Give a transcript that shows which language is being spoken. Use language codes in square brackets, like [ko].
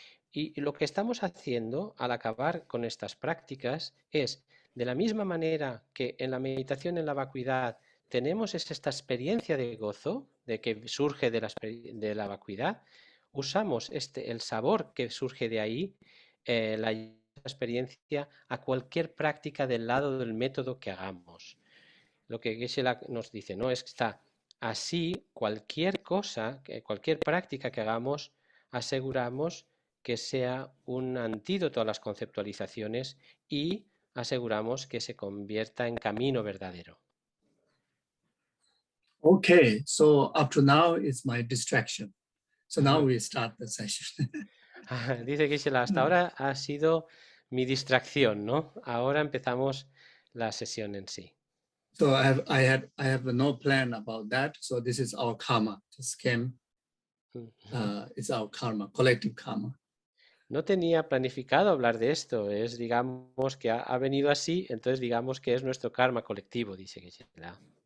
[es] Y lo que estamos haciendo al acabar con estas prácticas es, de la misma manera que en la meditación en la vacuidad tenemos esta experiencia de gozo, de que surge de la vacuidad, usamos el sabor que surge de ahí, la experiencia a cualquier práctica del lado del método que hagamos. Lo que GYELSAY nos dice, ¿no?, es que está Así, cualquier cosa, cualquier práctica que hagamos, aseguramos que sea un antídoto a las conceptualizaciones y aseguramos que se convierta en camino verdadero. [en] Okay, so up to now is my distraction. So now we start the session. [es] Dice Gisela, hasta ahora ha sido mi distracción, ¿no? Ahora empezamos la sesión en sí. [en] So I have no plan about that. So this is our karma. Just came. It's our karma, collective karma. [es] No tenía planificado hablar de esto. Es, digamos, que ha venido así, entonces digamos que es nuestro karma colectivo, dice Gisela.